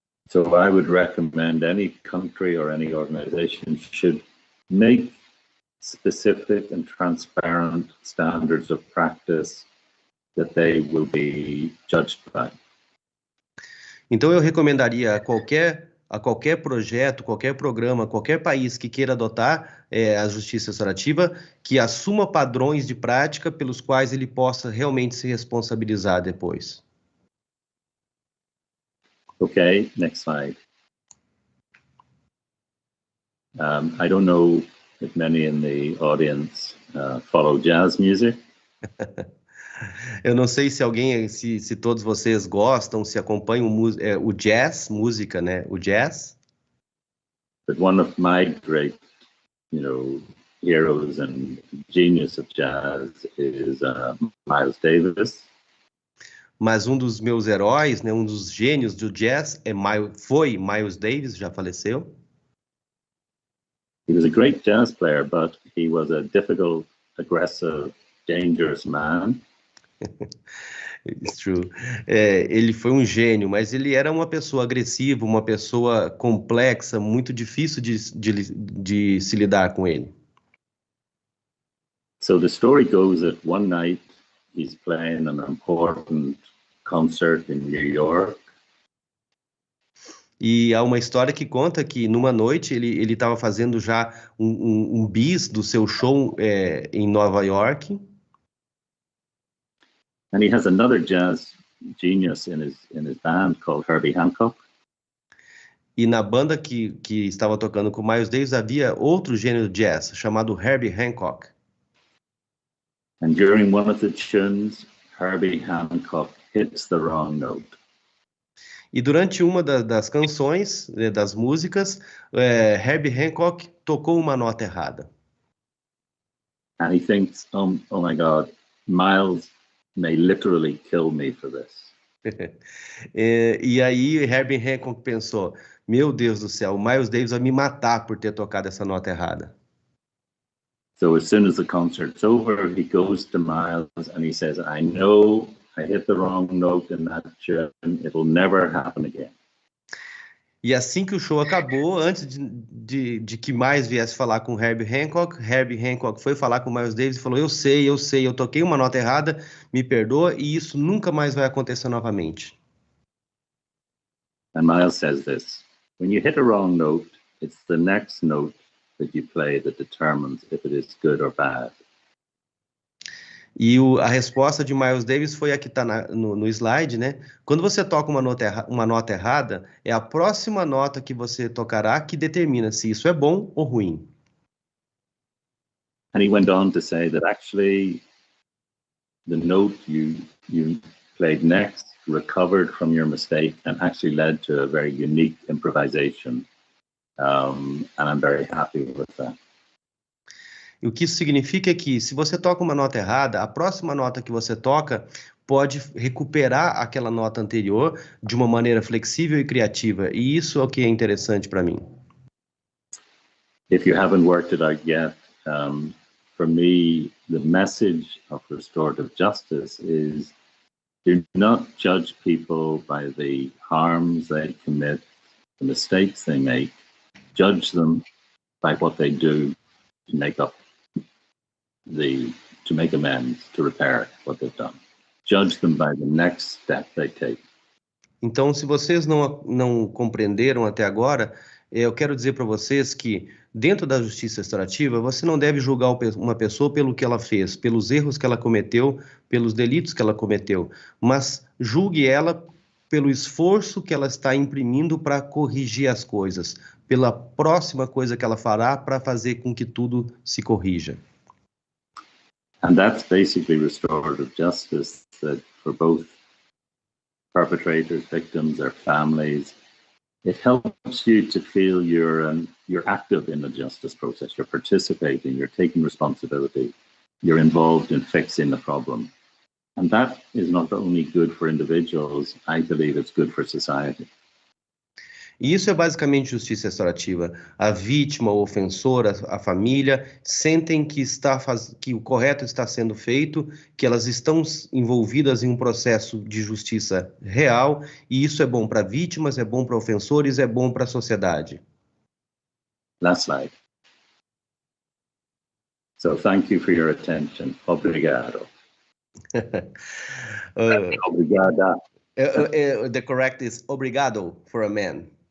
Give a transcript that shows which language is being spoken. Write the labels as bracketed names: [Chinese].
[English] So I would recommend any country or any organization should make specific and transparent standards of practice that they will be judged by. [Portuguese] Então eu recomendaria a qualquer projeto, qualquer programa, qualquer país que queira adotar a justiça restaurativa, que assuma padrões de prática pelos quais ele possa realmente se responsabilizar depois. [English] Okay, next slide. I don't know if many in the audience follow jazz music. [Portuguese] Eu não sei se todos vocês gostam, se acompanham o jazz, música, né? O jazz. [English] But one of my great, heroes and genius of jazz is Miles Davis. [Portuguese] Mas um dos meus heróis, né, um dos gênios do jazz foi Miles Davis, já faleceu. [English] He was a great jazz player, but he was a difficult, aggressive, dangerous man. It's true. [Portuguese] Ele foi um gênio, mas ele era uma pessoa agressiva, uma pessoa complexa, muito difícil de se lidar com ele. [English] So the story goes that one night he's playing an important concert in New York. [Portuguese] E há uma história que conta que numa noite ele estava fazendo já um bis do seu show em Nova York. [English] And he has another jazz genius in his band called Herbie Hancock. [Portuguese] E na banda que estava tocando com Miles Davis havia outro gênio de jazz chamado Herbie Hancock. [English] And during one of the tunes, Herbie Hancock hits the wrong note. [Portuguese] E durante uma das canções, das músicas, Herbie Hancock tocou uma nota errada. [English] And he thinks, oh my God, Miles may literally kill me for this. [Portuguese] E aí Herbie Hancock pensou, meu Deus do céu, o Miles Davis vai me matar por ter tocado essa nota errada. [English] So as soon as the concert's over, he goes to Miles and he says, I know I hit the wrong note in that tune. It'll never happen again. [Portuguese] E assim que o show acabou, antes de que mais viesse falar com Herbie Hancock foi falar com o Miles Davis e falou, eu sei, eu toquei uma nota errada, me perdoa, e isso nunca mais vai acontecer novamente. [English] And Miles says this, when you hit a wrong note, it's the next note that you play that determines if it is good or bad. [Portuguese] E a resposta de Miles Davis foi a que está no slide, né? Quando você toca uma nota errada, é a próxima nota que você tocará que determina se isso é bom ou ruim. [English] And he went on to say that actually the note you played next recovered from your mistake and actually led to a very unique improvisation. And I'm very happy with that. [Portuguese] E o que isso significa é que, se você toca uma nota errada, a próxima nota que você toca pode recuperar aquela nota anterior de uma maneira flexível e criativa. E isso é o que é interessante para mim. [English] If you haven't worked it out yet, for me, the message of restorative justice is do not judge people by the harms they commit, the mistakes they make. Judge them by what they do to make amends, to repair what they've done. Judge them by the next step they take. [Portuguese] Então, se vocês não compreenderam até agora, eu quero dizer para vocês que dentro da justiça restaurativa, você não deve julgar uma pessoa pelo que ela fez, pelos erros que ela cometeu, pelos delitos que ela cometeu, mas julgue ela pelo esforço que ela está imprimindo para corrigir as coisas, pela próxima coisa que ela fará para fazer com que tudo se corrija. [English] And that's basically restorative justice, that for both perpetrators, victims, their families, it helps you to feel you're active in the justice process, you're participating, you're taking responsibility, you're involved in fixing the problem. And that is not only good for individuals, I believe it's good for society. [Portuguese] E isso é basicamente justiça restaurativa. A vítima, o ofensor, a família sentem que o correto está sendo feito, que elas estão envolvidas em um processo de justiça real, e isso é bom para vítimas, é bom para ofensores, é bom para a sociedade. [English] Last slide. So thank you for your attention. [Portuguese] Obrigado. Obrigada. [English] The correct is obrigado for a man.